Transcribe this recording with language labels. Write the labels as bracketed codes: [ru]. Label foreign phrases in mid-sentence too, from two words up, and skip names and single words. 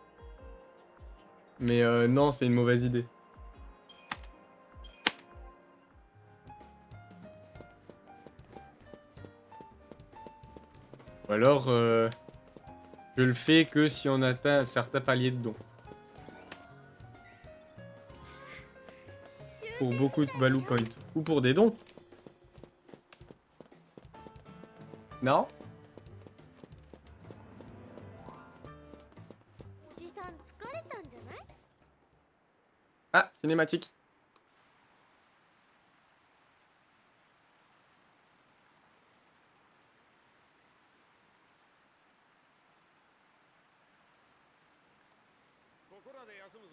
[fr] Mais non, c'est une mauvaise idée. Ou alors, je le fais que si on atteint un certain palier de dons. Pour beaucoup de [en] value points. [fr] Ou pour des dons. Non? [ja] おじさん疲れたんじゃない？ [fr] Ah, cinématique. [ja] ここらで休むぞ。